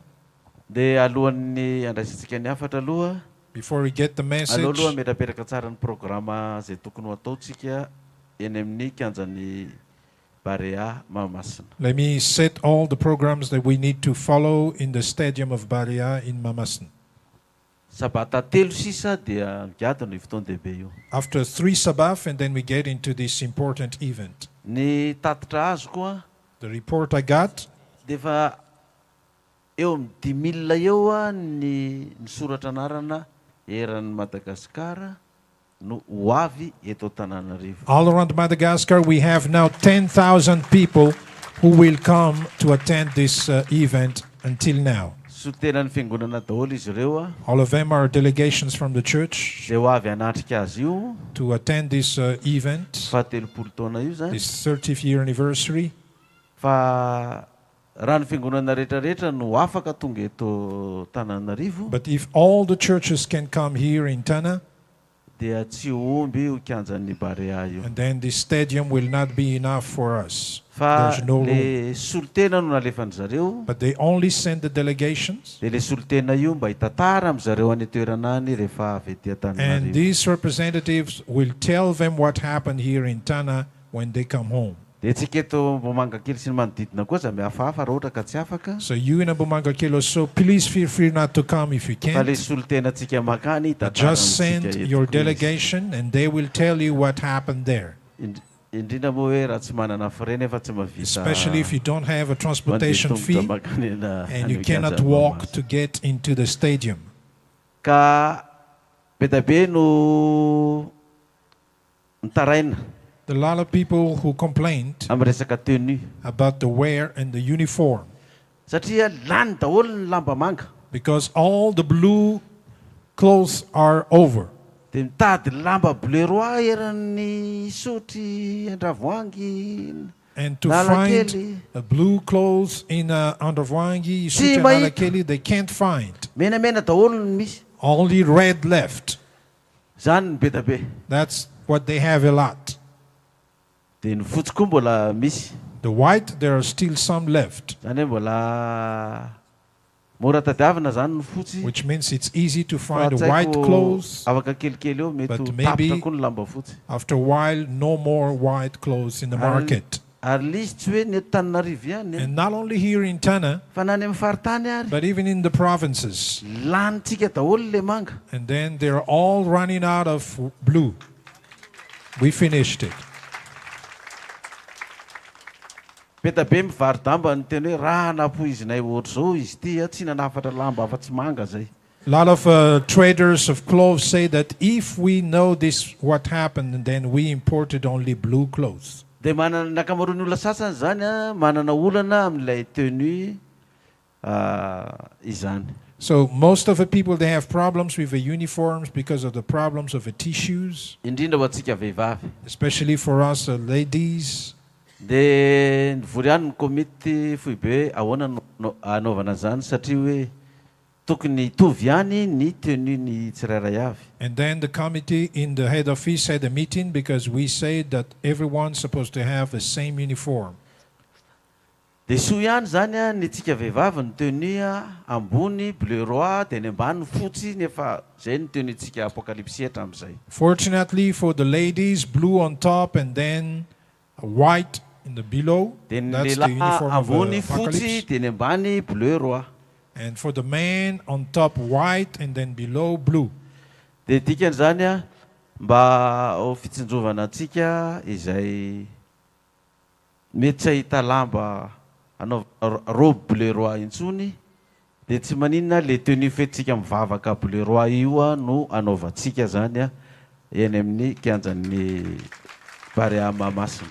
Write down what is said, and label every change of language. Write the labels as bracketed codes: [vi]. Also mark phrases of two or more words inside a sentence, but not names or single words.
[en] Before we get the message, let me set all the programs that we need to follow in the stadium of Barea in Mamasan. After 3 Sabbath, and then we get into this important event. The report I got, [mg] eo amin'ny 10,000 eo ny soratra anarana eran'ny Madagasikara no hoavy eto Antananarivo. [en] All around Madagascar, we have now 10,000 people who will come to attend this event until now. [mg] Solitenan'ny fiangonana daholo izy ireo. [en] All of them are delegations from the church [mg] zay hoavy hanatrika azy io [en] to attend this event, [mg] faha 30 taona io zany. [en] this 30th year anniversary. [mg] Fa raha ny fiangonana rehetrarehetra no afaka tonga eto Tananarivo, [en] But if all the churches can come here in Tana, [mg] dia tsy omby io kianjan'ny Barea io. [en] and then the stadium will not be enough for us. [mg] Fa [en] There's no room. [mg] le solotena no nalefany zareo, [en] But they only send the delegations, [mg] dia le solotena io mba hitantara amin'izareo any toerana any rehefa avy etỳ [en] and [mg] Antananarivo. [en] these representatives will tell them what happened here in Tana when they come home. [mg] Dia tsika eto Ambohimangakely sy ny manodidina koa za mihafahafa raha ohatra ka tsy afaka. [en] So you in Ambohimangakely, so please feel free not to come if you [mg] Fa le [en] can't. [mg] solotena tsika makany [en] But [mg] hitantara [en] just [mg] amintsika [en] send [mg] eto [en] your [mg] koa izy. [en] delegation and they will tell you what happened there. [mg] Indrindra moa hoe raha tsy manana frais nefa tsy mahavita [en] Especially if you don't have a transportation [mg] mandeha [en] fee [mg] tongotra makany [en] and you [mg] any [en] cannot [mg] kianja [en] walk [mg] Mahamasina. [en] to get into the stadium. [mg] Ka be da be no nitaraina [en] There are a lot of people who complained [mg] amin'ny resaka tenue [en] about the wear and the uniform [mg] satria lany daholo ny lamba manga, [en] because all the blue clothes are over. [mg] dia mitady lamba [fr] bleu roi [mg] eran'ny sotry Andravoangy [en] And to [mg] Analakely. [en] find a blue clothes in Androvangi, [mg] Tsy [en] Sucha, [mg] mahita. [en] Analakely, they can't find. [mg] menamena daholo no misy, [en] Only red left. [mg] zany ny be da be. [en] That's what they have a lot. [mg] Dia ny fotsy koa mbola misy, [en] The white, there are still some left, [mg] zany hoe mbola mora tadiavina zany ny fotsy. [en] which means it's easy to [mg] Fa [en] find [mg] tsy [en] a white [mg] haiko [en] clothes. [mg] afaka kelikely eo mety [en] But [mg] ho [en] maybe [mg] tapitra koa ny lamba fotsy. [en] after a while, no more white clothes in the market. [mg] Ary lisy tsy hoe ny eto Tananarivo ihany, [en] And not only here in Tana, [mg] fa na ny amin'ny faritany ary [en] but even in the provinces. [mg] lanitsika daholo le manga. [en] And then they're all running out of blue. We finished it. [mg] Be da be mivary damba ny teny hoe raha napoizinay ohatr' zao izy ty tsy nanafatra lamba afa-tsy manga zay. [en] A lot of traders of clothes say that if we know this, what happened, then we imported only blue clothes. [mg] Dia manana ny ankamaroan'ny olona sasany zany a, manana olana amin'ilay tenue izany. [en] So most of the people, they have problems with the uniforms because of the problems of the tissues, [mg] Indrindra ho antsika vehivavy. [en] especially for us ladies. [mg] Dia nivory ihany ny komity fohy be ahoana anaovana zany satria hoe tokony hitovy ihany ny tenue ny tsirairay avy. [en] And then the committee in the head office had a meeting because we said that everyone's supposed to have the same uniform. [mg] Dia soa ihany zany a ny tsika vehivavy ny tenue ambony [fr] bleu roi [mg] dia ny ambany fotsy, nefa zay ny tenue tsika Apokalypsy hatramin'izay. [en] Fortunately for the ladies, blue on top and then white in the below. [mg] Dia ny [en] That's the [mg] lehilahy [en] uniform of [mg] ambony fotsy [en] Apocalypse. [mg] dia ny ambany [fr] bleu roi. [en] And for the man, on top white and then below blue. [mg] Dia dikany zany a mba ho fitsinjovana antsika izay mety tsy ahita lamba anaovana [fr] robe bleu roi [mg] intsony, dia tsy maninona le tenue fetintsika mivavaka [fr] bleu roi [mg] io a no anaovantsika zany a eny amin'ny kianjan'ny Barea Mahamasina.